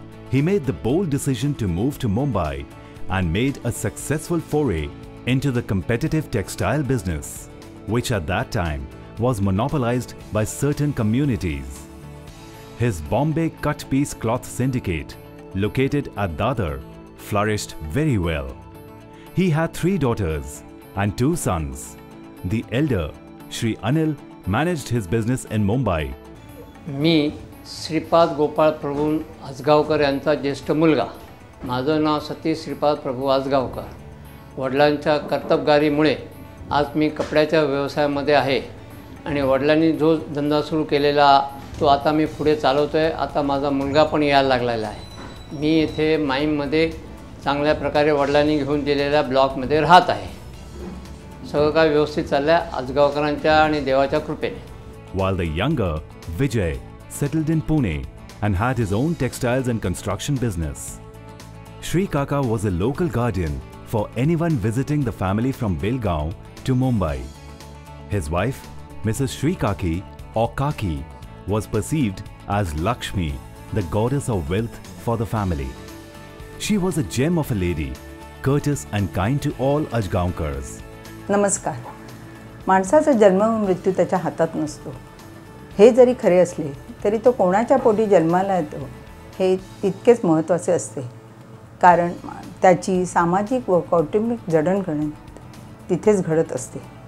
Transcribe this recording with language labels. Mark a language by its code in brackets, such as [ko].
[en] He made the bold decision to move to Mumbai and made a successful foray into the competitive textile business, which at that time was monopolized by certain communities. His Bombay Cut Piece Cloth Syndicate, located at Dadar, flourished very well. He had 3 daughters and 2 sons. The elder, Shri Anil, managed his business in Mumbai. [mr] मी श्रीपाद गोपाळ प्रभू आजगावकर यांचा ज्येष्ठ मुलगा. माझं नाव सतीश श्रीपाद प्रभू आजगावकर. वडिलांच्या कर्तबगारीमुळे आज मी कपड्याच्या व्यवसायामध्ये आहे आणि वडिलांनी जो धंदा सुरू केलेला तो आता मी पुढे चालवतो आहे. आता माझा मुलगा पण यायला लागलेला आहे. मी येथे माईममध्ये चांगल्या प्रकारे वडिलांनी घेऊन दिलेल्या ब्लॉकमध्ये राहत आहे. सगळं काय व्यवस्थित चाललं आहे आजगावकरांच्या आणि देवाच्या कृपेने. [en] While the younger, Vijay, settled in Pune and had his own textiles and construction business. Shri Kaka was a local guardian for anyone visiting the family from Belgaum to Mumbai. His wife, Mrs. Sri Kaki or Kaki, was perceived as Lakshmi, the goddess of wealth for the family. She was a gem of a lady, courteous and kind to all Ajgaonkars. [mr] नमस्कार. माणसाचा जन्म व मृत्यू त्याच्या हातात नसतो. हे जरी खरे असले तरी तो कोणाच्या पोटी जन्माला येतो हे तितकेच महत्त्वाचे असते, कारण त्याची सामाजिक व कौटुंबिक जडणघडण तिथेच घडत असते.